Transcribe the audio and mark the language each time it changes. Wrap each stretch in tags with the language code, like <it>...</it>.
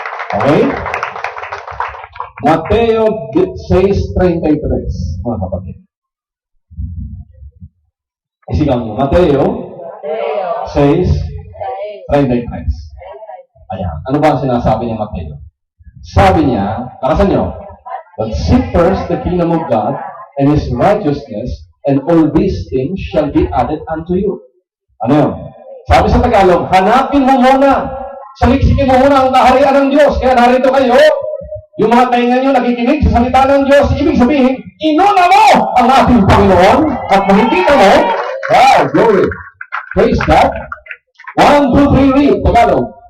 <tl>Okay? Mateo 6:33, mga kapatid. Isigang mo, Mateo 6:33. Ayan. Ano ba ang sinasabi ni Mateo? Sabi niya, nakasan niyo,</tl> <en>but seek first the kingdom of God and His righteousness, and all these things shall be added unto you.</en> <tl>Ano yun? Sabi sa Tagalog, hanapin mo muna, saliksikin mo muna ang kaharian ng Diyos. Kaya narito kayo, yung mga tainga nyo nakikinig sa salita ng Diyos, ibig sabihin, inuna mo ang ating Panginoon at makikita mo,</tl> <en>wow, glory. Praise God.</en> <tl>1, 2, 3, read. Tagalog.</tl>